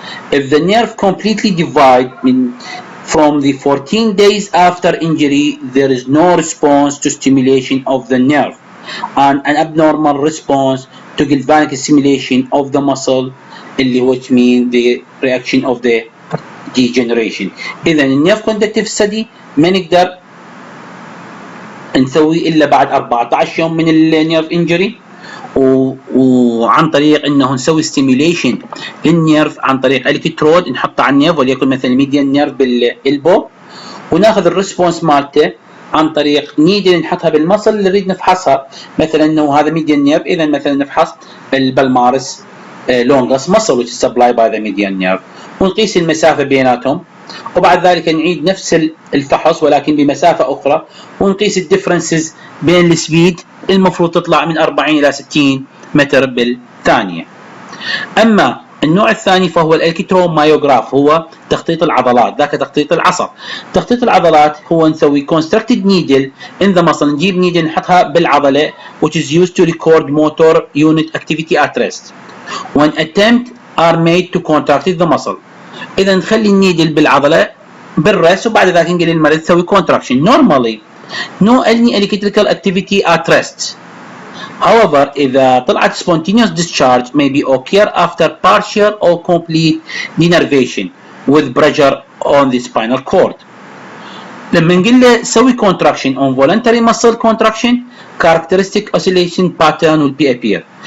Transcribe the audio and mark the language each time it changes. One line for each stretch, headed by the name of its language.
English: If the nerve completely divides from the 14 days after injury, there is no response to stimulation of the nerve and an abnormal response to galvanic stimulation of the muscle, which means the reaction of the degeneration.
Arabic: إذا النيرف كوندكتيف ستدي ما نقدر نسوي إلا بعد 14 يوم من النيرف انجري، وعن طريق انه نسوي ستيميوليشن للنيرف عن طريق الكترود نحطه على النيرف، وليكن مثلا ميديان نيرف بالالبو، وناخذ الريسبونس مالته عن طريق نيدل نحطها بالمصل اللي نريد نفحصها، مثلا انه هذا ميديان نيرف، اذا مثلا نفحص البلمارس لونجس مصل
English: which is supplied by the median nerve،
Arabic: ونقيس المسافه بيناتهم، وبعد ذلك نعيد نفس الفحص ولكن بمسافه اخرى، ونقيس الديفرنسز بين السبيد المفروض تطلع من 40 الى 60 متر بالثانيه. اما النوع الثاني فهو الالكترومايوغراف، هو تخطيط العضلات، ذاك تخطيط العصب. تخطيط العضلات هو نسوي
English: constructed needle in the muscle،
Arabic: نجيب نيدل نحطها بالعضله
English: which is used to record motor unit activity at rest when attempts are made to contract the muscle.
Arabic: اذا نخلي النيدل بالعضله بالرست، وبعد ذلك نقول للمريض تسوي contraction.
English: Normally no any electrical activity at rest. However,
Arabic: إذا طلعت
English: spontaneous discharge may be occur after partial or complete denervation with pressure on the spinal cord.
Arabic: لما نقول له سوي
English: contraction on voluntary muscle contraction, characteristic oscillation pattern will be appear.